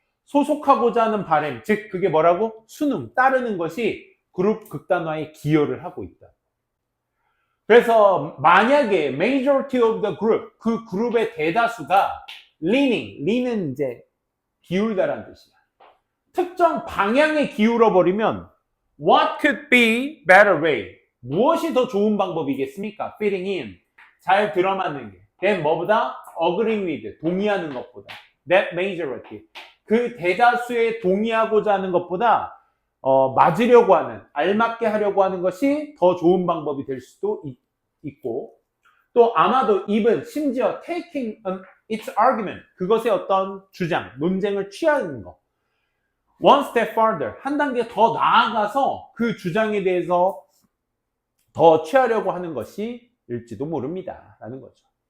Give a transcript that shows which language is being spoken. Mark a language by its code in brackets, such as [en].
[ko] 소속하고자 하는 바람, 즉 그게 뭐라고? 순응, 따르는 것이 그룹 극단화에 기여를 하고 있다. 그래서 만약에 [en] majority of the group, [ko] 그 그룹의 대다수가 lean은 이제 기울다라는 뜻이야. 특정 방향에 기울어 버리면 [en] what could be better way? [ko] 무엇이 더 좋은 방법이겠습니까? [en] fitting in, [ko] 잘 들어맞는 게. then 뭐보다? [en] agreeing with, [ko] 동의하는 것보다. [en] that majority, [ko] 그 대다수에 동의하고자 하는 것보다 맞으려고 하는, 알맞게 하려고 하는 것이 더 좋은 방법이 될 수도 있고, 또 아마도 even 심지어 [en] taking its argument, [ko] 그것의 어떤 주장, 논쟁을 취하는 거, [en] one step further, [ko] 한 단계 더 나아가서 그 주장에 대해서 더 취하려고 하는 것이 일지도 모릅니다 라는 거죠.